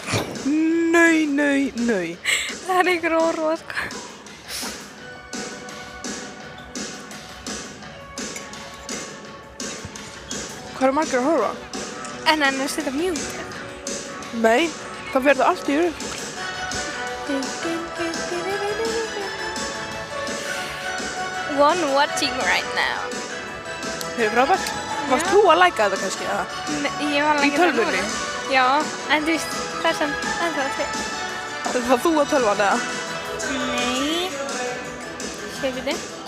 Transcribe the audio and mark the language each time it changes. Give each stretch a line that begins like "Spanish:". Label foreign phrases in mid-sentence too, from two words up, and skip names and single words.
Icelandic: Nei. Það er ykkur óróa, sko. Hvað eru margir að horfa? En hann er að setja mute. Nei, það verður allt í rugl.
English: One watching right now.
Icelandic: Þeir eru frábært. Varst þú að læka þetta kannski, eða? Nei, ég var að Í læka þetta tölvunni? núna. Já, en þú veist, það er samt ennþá til. Það var þú á tölvan, eða? Nei. Sér við þið.